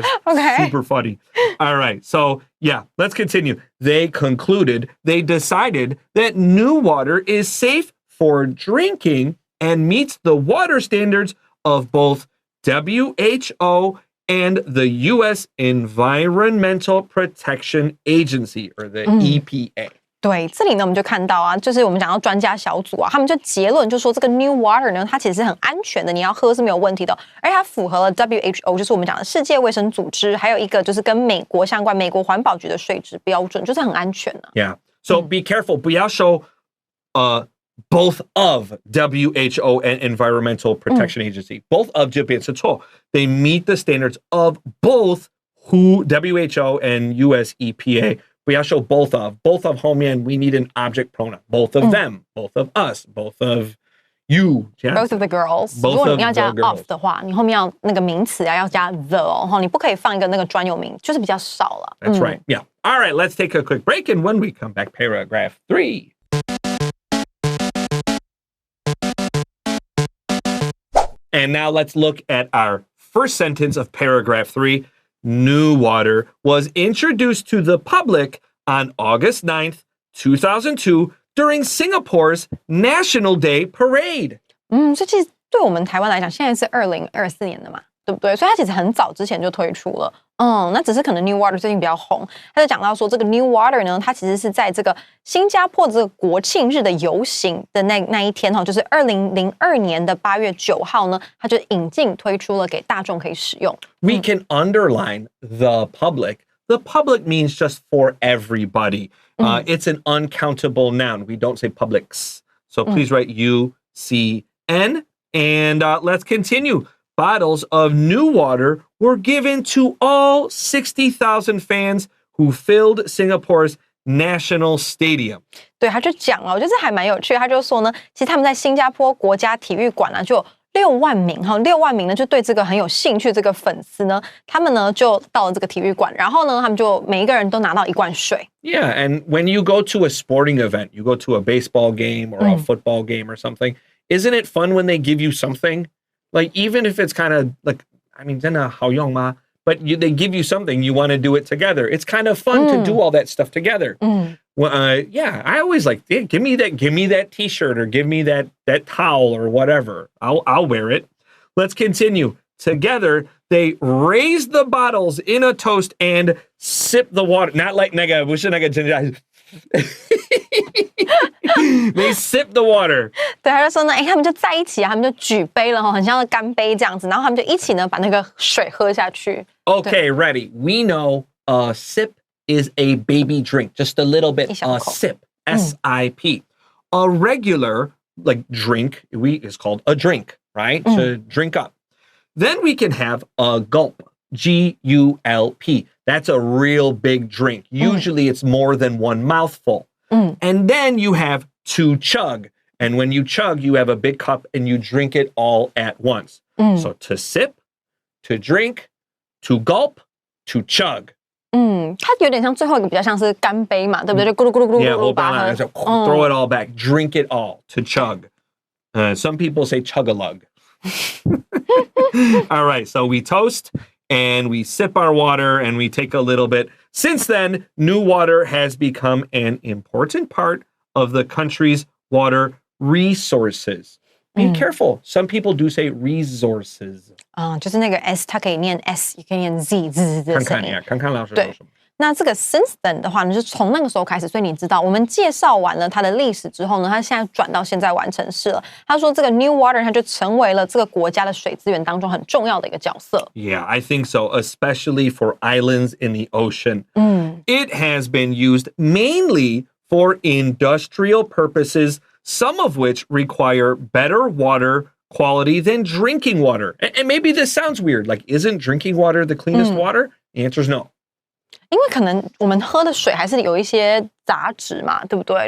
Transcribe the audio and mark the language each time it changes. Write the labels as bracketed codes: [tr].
[en] It's super funny. All right. So yeah, let's continue. They decided that NEWater is safe for drinking and meets the water standards of both WHO and the U.S. Environmental Protection Agency, or the EPA. [zh] 对，这里呢我们就看到啊，就是我们讲到专家小组啊，他们就结论就说这个 NEWater 呢，它其实是很安全的，你要喝是没有问题的，而且它符合了 WHO， 就是我们讲的世界卫生组织，还有一个就是跟美国相关美国环保局的水质标准，就是很安全的。 [en] Yeah. So be careful. [zh] 不要说 [en] both of WHO and Environmental Protection Agency. Both of [zh] 就变成错. [en] They meet the standards of both WHO and US EPA. [zh] 不要说 [en] both of [zh] 后面 [en] we need an object pronoun. Both of them, both of us, both of you. Both of the girls. [zh] 如果你要加 of 的话，你后面要那个名词要加 the 哦，你不可以放一个那个专有名，就是比较少了。 [en] That's right. Yeah. All right, let's take a quick break, and when we come back, paragraph 3. And now let's look at our first sentence of paragraph 3. NEWater was introduced to the public on August 9th, 2002 during Singapore's National Day Parade. [zh] 所以其实对我们台湾来讲，现在是2024年的嘛，对不对？所以它其实很早之前就推出了。那只是可能 NEWater 最近比较红，他就讲到说这个 NEWater 呢，它其实是在这个新加坡这个国庆日的游行的那一天就是2002年的8月9号呢，它就引进推出了给大众可以使用。 [en] We can underline the public. The public means just for everybody. It's an uncountable noun. We don't say publics. So please write UCN. And let's continue. Bottles of NEWater were given to all 60,000 fans who filled Singapore's National Stadium. [zh] 对，他就讲我觉得这还蛮有趣的。他就说呢，其实他们在新加坡国家体育馆就有6万名6万名呢，就对这个很有兴趣这个粉丝呢，他们呢就到了这个体育馆，然后呢，他们就每一个人都拿到1罐水。 [en] Yeah, and when you go to a sporting event, you go to a baseball game or a football game or something, isn't it fun when they give you something? Like, even if it's kind of like, I mean, [zh] 真的好用吗? [en] But they give you something, you want to do it together. It's kind of fun to do all that stuff together. Yeah, I always like, give me that t-shirt or give me that towel or whatever. I'll wear it. Let's continue. Together, they raise the bottles in a toast and sip the water. Not like They sip the water. [zh] 对，他就说呢，他们就在一起他们就举杯了很像干杯这样子，然后他们就一起呢把那个水喝下去。 [en] Okay, ready. We know a sip is a baby drink, just a little bit. A sip, S-I-P. A regular drink is called a drink, right? To drink up. Then we can have a gulp, G-U-L-P. That's a real big drink. Usually it's more than one mouthful. And then you have to chug. And when you chug, you have a big cup and you drink it all at once. So to sip, to drink, to gulp, to chug. [zh] 它有点像最后一个比较像是干杯嘛，对不对？就咕噜咕噜咕噜咕噜 [en] Yeah, [zh] 把它 [en] throw it all back, drink it all, to chug. Some people say chug-a-lug. All right, so we toast and we sip our water and we take a little bit. Since then, NEWater has become an important part of the country's water resources. Be careful. Some people do say resources. [zh] 就是那个 s 它可以念 s 也可以念 z 的声音。看看老师说什么。那这个 since then 的话呢，就是从那个时候开始，所以你知道，我们介绍完了它的历史之后呢，它现在转到现在完成式了。他说这个 NEWater 它就成为了这个国家的水资源当中很重要的一个角色。 [en] Yeah, I think so, especially for islands in the ocean. It has been used mainly for industrial purposes, some of which require better water quality than drinking water. And maybe this sounds weird, like isn't drinking water the cleanest water? The answer is no. [zh] 因为可能我们喝的水还是有一些杂质嘛，对不对？